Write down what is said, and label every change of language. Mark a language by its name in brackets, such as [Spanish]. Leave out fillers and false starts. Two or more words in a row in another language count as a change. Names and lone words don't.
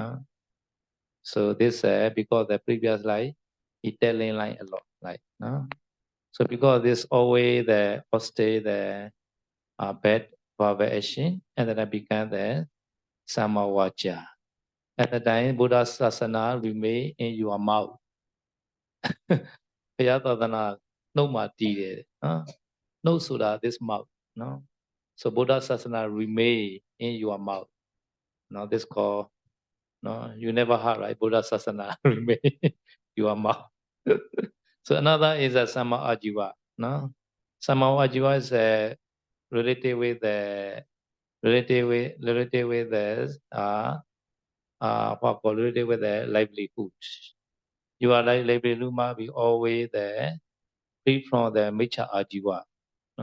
[English] So this because the previous life he telling line a lot, like, no. So because this always the stay the bad verbal action, and then I become the samavaja. At the time, [Pali] Buddha Sasana [English] remain in your mouth. [Burmese] ဘုရားသာသနာနှုတ်မှာတည်တယ်နော်နှုတ်ဆိုတာ [English] this mouth [Burmese] နော် [English] so [Pali] Buddha Sasana [English] remain in your mouth နော် this call နော် you never heard right [Pali] Buddha Sasana [English] remain your mouth so another is a [Pali] Samma Ajiva [English] နော် [Pali] Samma Ajiva [English] is related with the related with the related with the livelihood your livelihood must be always there free from the [Pali] Miccha Ajiva. [English] No?